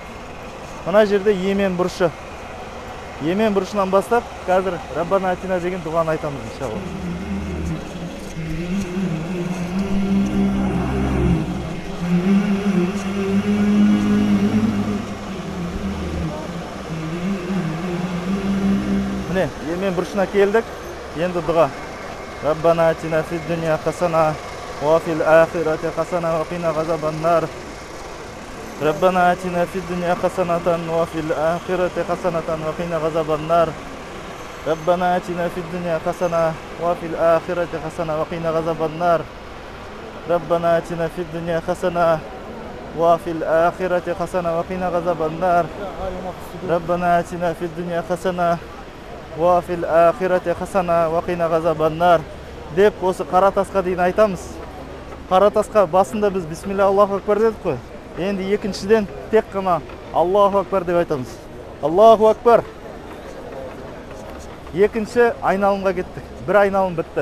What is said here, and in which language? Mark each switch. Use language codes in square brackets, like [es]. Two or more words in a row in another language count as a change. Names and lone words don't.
[kk] Мына жерде Йемен бұрышы. Йемен бұрышынан бастап, қазір [ar] ربنا آتنا [kk] деген дұғаны айтамыз, иншалла. Міне, Йемен бұрышына келдік. Енді дұға. [ar] ربنا آتنا في الدنيا حسنة وفي الآخرة حسنة وقنا عذاب النار. ربنا آتنا في الدنيا حسنة وفي الآخرة حسنة وقنا عذاب النار ربنا آتنا في الدنيا حسنة وفي الآخرة حسنة وقنا عذاب النار ربنا آتنا في الدنيا حسنة وفي الآخرة حسنة وقنا عذاب النار ربنا آتنا في الدنيا حسنة وفي الآخرة حسنة وقنا عذاب النار [kk] деп осы қара тасқа дейін айтамыз. Қара тасқа басында біз [ar] بسم الله الله أكبر [kk] дедік қой. Енді екіншіден тек қана [ar] الله أكبر [kk] деп айтамыз. [ar] الله أكبر. [kk] Екінші айналымға кеттік. Бір айналым бітті.